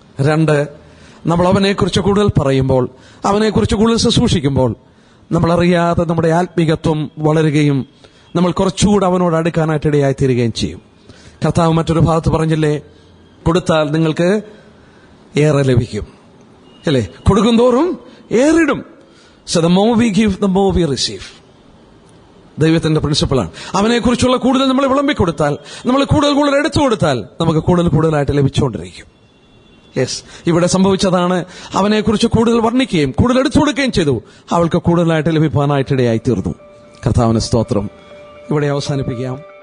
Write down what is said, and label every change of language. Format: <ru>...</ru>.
<ml>2, നമ്മൾ അവനെക്കുറിച്ച് കൂടുതൽ പറയുമ്പോൾ, അവനെക്കുറിച്ച് കൂടുതൽ ശുശ്രൂഷിക്കുമ്പോൾ, നമ്മളറിയാതെ നമ്മുടെ ആത്മീകത്വം വളരുകയും നമ്മൾ കുറച്ചുകൂടെ അവനോട് അടുക്കാനായിട്ട് ഇടയായി തീരുകയും ചെയ്യും. കർത്താവ് മറ്റൊരു ഭാഗത്ത് പറഞ്ഞില്ലേ, കൊടുത്താൽ നിങ്ങൾക്ക് ഏറെ ലഭിക്കും, അല്ലേ? കൊടുക്കും തോറും ഏറിടും.</ml> <en>So the more we give, the more we receive.</en> <ml>ദൈവത്തിന്റെ പ്രിൻസിപ്പിളാണ്. അവനെക്കുറിച്ചുള്ള കൂടുതൽ നമ്മൾ വിളമ്പിക്കൊടുത്താൽ, നമ്മൾ കൂടുതൽ എടുത്തു കൊടുത്താൽ നമുക്ക് കൂടുതലായിട്ട് ലഭിച്ചുകൊണ്ടിരിക്കും. യെസ്, ഇവിടെ സംഭവിച്ചതാണ്. അവനെക്കുറിച്ച് കൂടുതൽ വർണ്ണിക്കുകയും കൂടുതൽ എടുത്തു കൊടുക്കുകയും ചെയ്തു. അവൾക്ക് കൂടുതലായിട്ട് ലഭിക്കാനായിട്ട് ഇടയായി തീർന്നു. കർത്താവിന് സ്തോത്രം. ഇവിടെ അവസാനിപ്പിക്കാം.</ml>